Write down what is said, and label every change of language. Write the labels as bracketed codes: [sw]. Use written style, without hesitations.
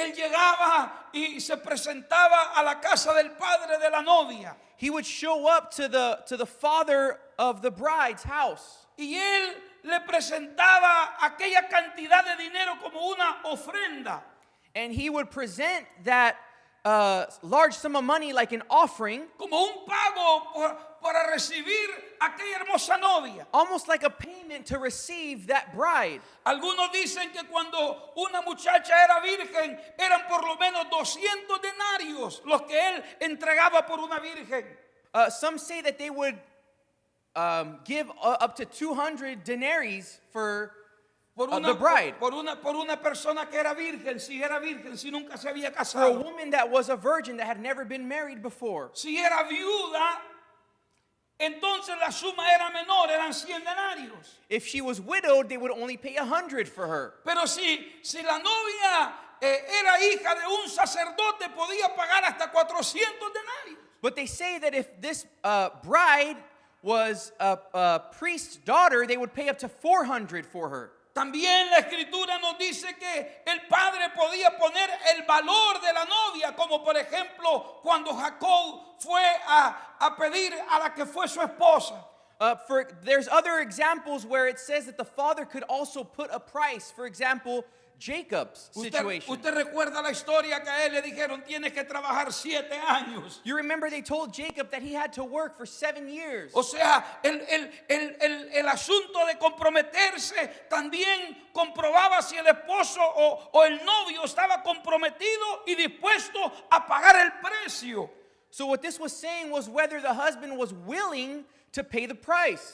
[es] Él llegaba y se presentaba a la casa del padre de la novia. [en] He would show up to the father of the bride's house. [es] Y él le presentaba aquella cantidad de dinero como una ofrenda. [en] And he would present that large sum of money like an offering, [es] Como un pago para recibir aquella hermosa novia. [en] almost like a payment to receive that bride. [es] Algunos dicen que cuando una muchacha era virgen, eran por lo menos 200 denarios los que él entregaba por una virgen. [en] Some say that they would give up to 200 denaries for the bride. [es] Por una persona que era virgen, si nunca se había [en] For a [es] casado. [en] woman that was a virgin that had never been married before. [es] Si era viuda, entonces la suma era menor, eran 100 denarios. [en] If she was widowed, they would only pay 100 for her. [es] Pero si la novia era hija de un sacerdote, podía pagar hasta 400 denarios. [en] But they say that if this bride was a priest's daughter, they would pay up to 400 for her. [es] También la escritura nos dice que el padre podía poner el valor de la novia, como por ejemplo cuando Jacob fue a pedir a la que fue su esposa. [en] There's other examples where it says that the father could also put a price. For example, Jacob's situation. [es] Usted recuerda la historia que a él le dijeron, tienes que trabajar 7 años. [en] You remember they told Jacob that he had to work for 7 years. [es] O sea, el asunto de comprometerse también comprobaba si el esposo o el novio estaba comprometido y dispuesto a pagar el precio. [en] So what this was saying was whether the husband was willing to pay the price.